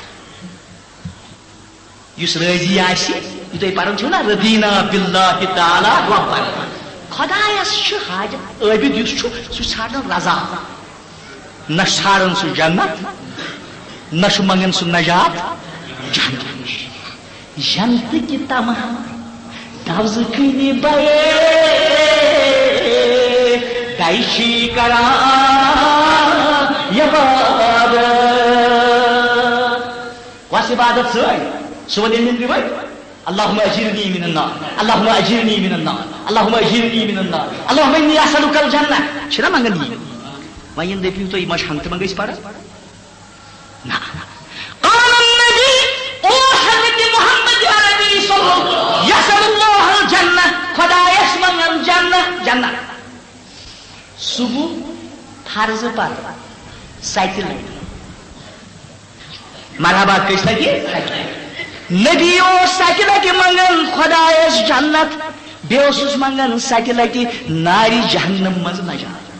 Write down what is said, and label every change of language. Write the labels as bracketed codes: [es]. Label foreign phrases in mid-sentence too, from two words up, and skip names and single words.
[ks] یُس رٲضی آسہِ یہِ تُہۍ پران چھِو نا [ar] رضینا باللہ [ks] تعالیٰ ربن خۄدایس چھُ حاجت عٲبِد یُس چھُ سُہ چھُ ژھانڈان رضا نہ چھُ ژھانڈان سُہ جنت نہ چھُ منگان سُہ نجات جہنم نِش جنتہٕ کہِ تمام دوزٕ کٕنہِ بَیے دَے چھِ کران عبادت کۄس عبادت سٲنۍ صُبحن ییٚلہِ نِندرِ ؤتھۍ [ar] اللهم اجرنی من النار اللهم اجرنی من النار اللهم اجرنی من النار اللهم انی اسألک الجنہ [ks] چھنا منگان یہِ وۄنۍ یِم دٔپِو تُہۍ ما چھِ ہنگتہٕ منٛگہٕ أسۍ پران نہ [ar] قال النبی [ks] او حضرت محمد عربی صلی اللہ [ar] یسأل اللہ الجنہ [ks] خدایس منگان جنت جنت صبح فرض پتہٕ 7 لٹہِ مرحبا کٔژِ لٹہِ نبی اوس 7 لٹہِ منگان خدایس جنت بیٚیہِ اوسُس منگان 7 لٹہِ نارِ جہنم منٛز نجات